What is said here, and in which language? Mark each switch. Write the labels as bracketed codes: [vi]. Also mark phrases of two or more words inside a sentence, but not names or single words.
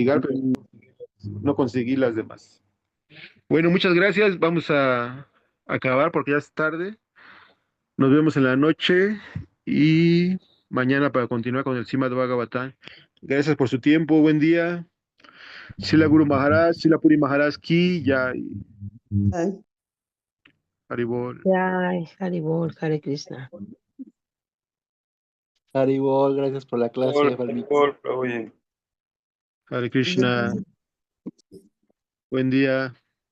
[es] investigar, pero no conseguí las demás. Bueno, muchas gracias. Vamos a acabar porque ya es tarde. Nos vemos en la noche y mañana para continuar con el Srimad Bhagavatam. Gracias por su tiempo. Buen día. [hi] सिल गुरु महाराज, सिल पुरी महाराज की, जय. [es] Ay, [sa] Haribol. ay, हरिबोल, हरे कृष्ण. Haribol, [es] gracias por la clase, Valmiki. Oye. [sa] हरे कृष्ण. [es] Buen día.